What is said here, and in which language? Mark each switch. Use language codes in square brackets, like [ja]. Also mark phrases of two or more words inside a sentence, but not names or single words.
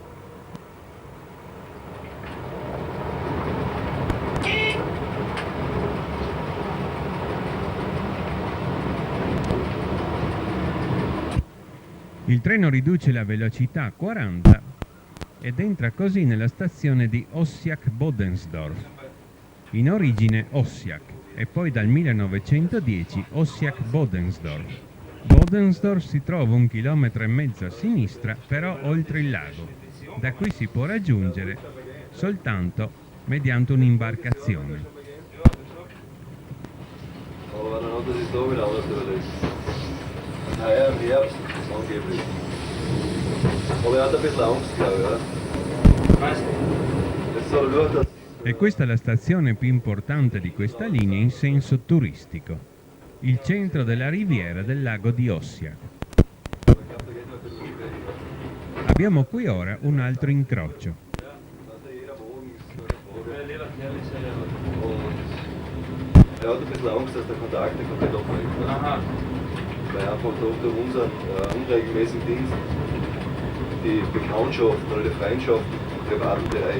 [it] Il treno riduce la velocità a 40 ed entra così nella stazione di Ossiak-Bodensdorf, in origine Ossiak, e poi dal 1910 Ossiak-Bodensdorf. Bodensdorf si trova 1,5 chilometri a sinistra, però oltre il lago. Da qui si può raggiungere soltanto mediante un'imbarcazione. [de] Aber dann hat er sich da wieder anders überlegt. Heuer im Herbst, angeblich. Aber er hat ein bisschen Angst, glaube ich. Ja. Weißt du? Jetzt soll er schauen, dass [it] E questa è la stazione più importante di questa linea in senso turistico, il centro della riviera del lago di Ossia. Abbiamo qui ora un altro incrocio. [de] er hat ein bisschen Angst, dass der Kontakt nicht komplett abbricht. Ne? Aha. Weil einfach durch unseren unregelmäßigen Dienst die Bekanntschaften oder die Freundschaften im privaten Bereich